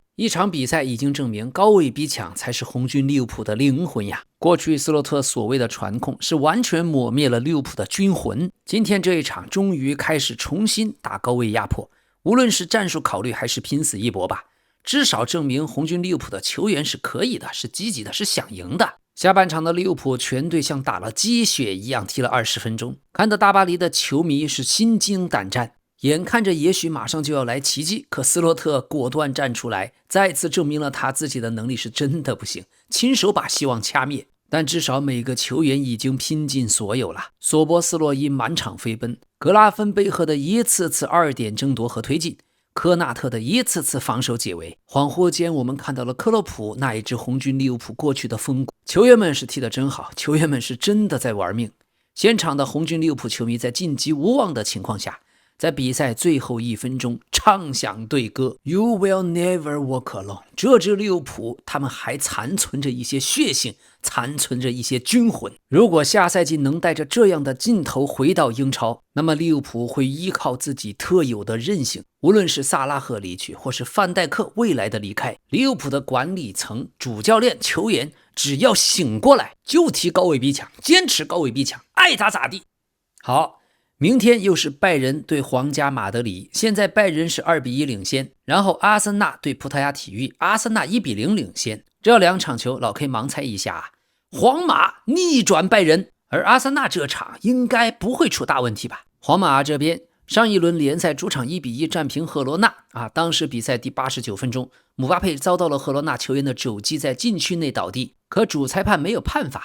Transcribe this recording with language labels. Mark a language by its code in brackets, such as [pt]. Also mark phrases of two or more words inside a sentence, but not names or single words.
[zh] 一場比賽已經證明高位逼搶才是紅軍利物浦的靈魂呀。過去斯洛特所謂的傳控是完全抹滅了利物浦的軍魂，今天這一場終於開始重新打高位壓迫，無論是戰術考慮還是拼死一搏吧，至少證明紅軍利物浦的球員是可以的，是積極的，是想贏的。下半場的利物浦全队像打了鸡血一樣踢了20分鐘，看得大巴黎的球迷是心驚膽戰，眼看着也許馬上就要來奇蹟，可斯洛特果斷站出來，再次證明了他自己的能力是真的不行，親手把希望掐滅。但至少每個球員已經拼盡所有了。索波斯洛伊滿場飛奔，格拉芬貝赫的一次次2點爭夺和推進， 科納特的一次次防守解圍。恍惚間，我們看到了克洛普那一支红军利物浦過去的风骨。球員們是踢得真好，球员們是真的在玩命。現場的红军利物浦球迷在晋级无望的情況下，在比賽最後1分鐘唱響隊歌 You will never walk alone。這支利物浦他們還殘存着一些血性，殘存着一些軍魂。如果下賽季能帶着這樣的劲頭回到英超，那麼利物浦會依靠自己特有的韌性。無論是薩拉赫離去，或是范戴克未来的離開，利物浦的管理層、主教練、球員只要醒過來，就踢高位逼抢，坚持高位逼抢，爱咋咋地。好，明天又是拜仁对皇家马德里，现在拜仁是2-1 領先，然後阿森納對葡萄牙體育，阿森納1-0領先。這2場球老 K 盲猜一下，皇馬逆轉拜仁，而阿森納這場應該不會出大問題吧。皇馬這邊上一輪聯賽主場1-1戰平赫羅納當時比賽第89分鐘，姆巴佩遭到了赫羅納球員的肘擊，在禁區內倒地，可主裁判沒有判罰。